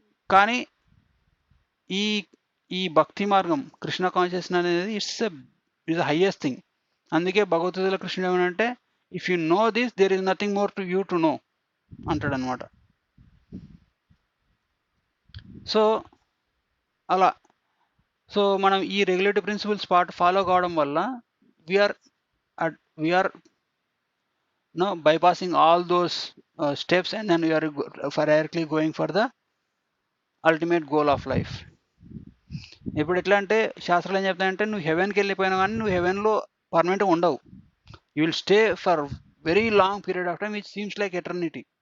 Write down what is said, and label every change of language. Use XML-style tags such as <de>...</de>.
<te>కానీ ఈ ఈ భక్తి మార్గం, కృష్ణ కాన్షియస్నెస్ అనేది</te> <en>It's highest thing.</en> <te>అందుకే భగవద్గీతలో కృష్ణుడు ఏమనంటే</te> <en>if you know this there is nothing more to you to know</en> <te>అంటాడు అనమాట. సో అలా మనం ఈ రెగ్యులేటివ్ ప్రిన్సిపల్స్ ఫాలో కావడం వల్ల</te> <en>We are bypassing all those steps and then we are directly going for the ultimate goal of life.</en> <te>ఇప్పుడు ఎట్లా అంటే శాస్త్రాలు ఏం చెప్తాయంటే నువ్వు హెవెన్కి వెళ్ళిపోయినా కానీ నువ్వు హెవెన్లో పర్మనెంట్గా ఉండవు.</te> <en>You will stay for very long period of time which seems like eternity.</en>